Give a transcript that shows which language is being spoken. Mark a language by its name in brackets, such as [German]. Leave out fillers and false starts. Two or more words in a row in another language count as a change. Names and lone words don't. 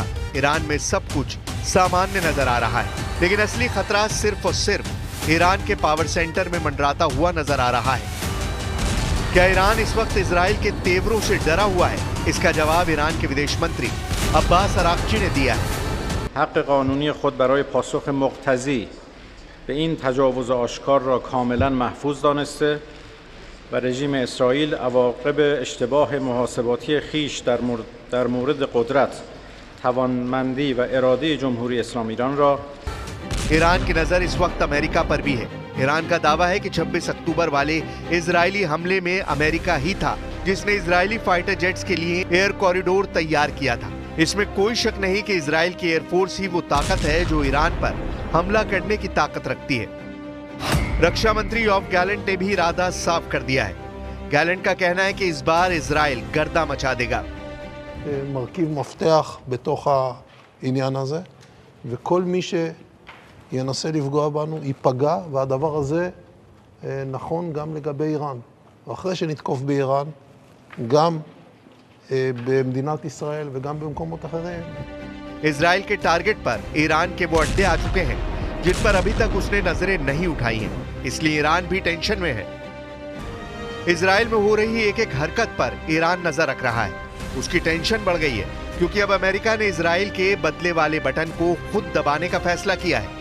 [Hindi] ईरान में सब कुछ सामान्य नजर आ रहा है। लेकिन असली खतरा सिर्फ और सिर्फ ईरान के [English] power center [Hindi] में मंडराता हुआ नजर आ रहा है। क्या ईरान इस वक्त इजराइल के तेवरों से डरा हुआ है? इसका जवाब ईरान के विदेश मंत्री अब्बास अराक्ची ने दिया है। [Persian] حق قانونی خود برای پاسخ مقتضی به این تجاوز آشکار را کاملا محفوظ دانسته و رژیم اسرائیل عواقب اشتباه محاسباتی خیش در مورد قدرت، توانمندی و اراده جمهوری اسلامی ایران را [Hindi] ईरान की नजर इस वक्त अमेरिका पर भी है। ईरान का दावा है कि 26 अक्टूबर वाले इजरायली हमले में अमेरिका ही था जिसने इजरायली [English] fighter jets [Hindi] के लिए [English] air corridor [Hindi] तैयार किया था। इसमें कोई शक नहीं कि इजराइल की एयरफोर्स ही वो ताकत है जो ईरान पर हमला करने की ताकत रखती है। रक्षा मंत्री यॉव गैलेंट ने भी इरादा साफ कर दिया है। गैलेंट का कहना है कि इस बार इजराइल गर्दा मचा देगा। [Hebrew] מרכיב מפתח בתוך העניין הזה, וכל מי שינסה לפגוע בנו ייפגע, והדבר הזה נכון גם לגבי איראן. ואחרי שנתקוף באיראן, גם במדינת ישראל וגם במקומות אחרים. [Hindi] इजराइल के टारगेट पर ईरान के वो अड्डे आ चुके हैं जिन पर अभी तक उसने नजरें नहीं उठाई हैं। इसलिए ईरान भी टेंशन में है। इजराइल में हो रही एक एक हरकत पर ईरान नजर रख रहा है। उसकी टेंशन बढ़ गई है क्योंकि अब अमेरिका ने इजराइल के बदले वाले बटन को खुद दबाने का फैसला किया है।